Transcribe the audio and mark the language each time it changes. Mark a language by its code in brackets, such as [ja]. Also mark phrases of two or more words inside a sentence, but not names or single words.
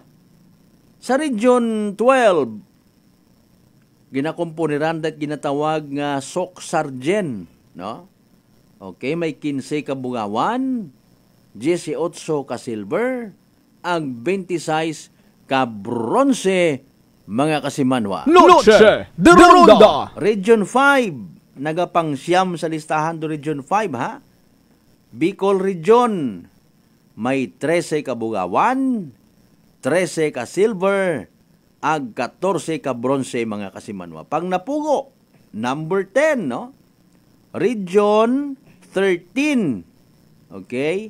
[akl] Sa Region 12, ginakumpuniran at ginatawag nga Sok Sargen, no? Okay, may 15 ka bugawan, 18 ka silver, ang 26 ka bronze, mga kasimanwa. Noche de Ronda. Region 5, nagapangsyam sa listahan do Region 5, ha? Bicol Region, may 13 ka bugawan, 13 ka silver, ag 14 ka bronze, mga kasimanwa. Pang napugo, number 10, no? Region 13, okay?